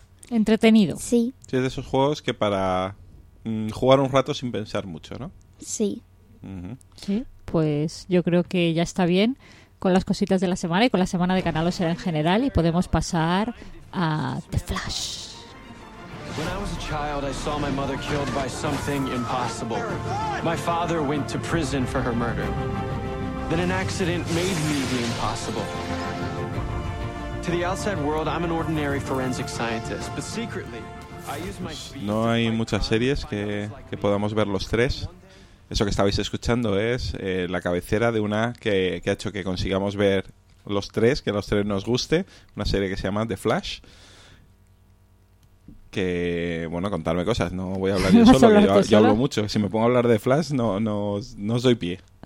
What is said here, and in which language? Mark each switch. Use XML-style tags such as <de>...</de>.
<es>Entretenido. Sí. Sí, es de esos juegos que para jugar un rato sin pensar mucho, ¿no? Sí. Sí, pues yo creo que ya está bien. Con las cositas de la semana y con la semana de Canal OSER en general, y podemos pasar a The Flash.</es> <en>When I was a child, I saw my mother killed by something impossible. My father went to prison for her murder. Then an accident made me the impossible. To the outside world, I'm an ordinary forensic scientist, but secretly, I use my...</en> <es>No hay muchas series que podamos ver los tres. Eso que estabais escuchando es la cabecera de una que ha hecho que consigamos ver los tres, que a los tres nos guste, una serie que se llama The Flash, que, bueno, contarme cosas, no voy a hablar yo solo, yo hablo mucho, si me pongo a hablar de Flash no os doy pie.</es>